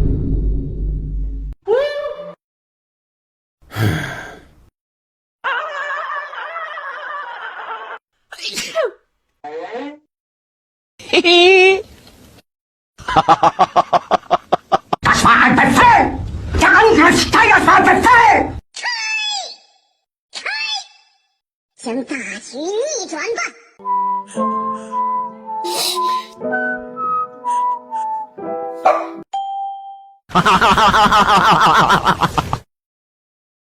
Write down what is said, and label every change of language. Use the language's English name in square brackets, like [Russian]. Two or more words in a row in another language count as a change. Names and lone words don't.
[German] 嘿嘿，哈哈哈哈哈哈！Das war ein Befehl! Der Angriff Steiners war ein Befehl! [Chinese] 想大局逆转吧。哈哈哈哈哈哈！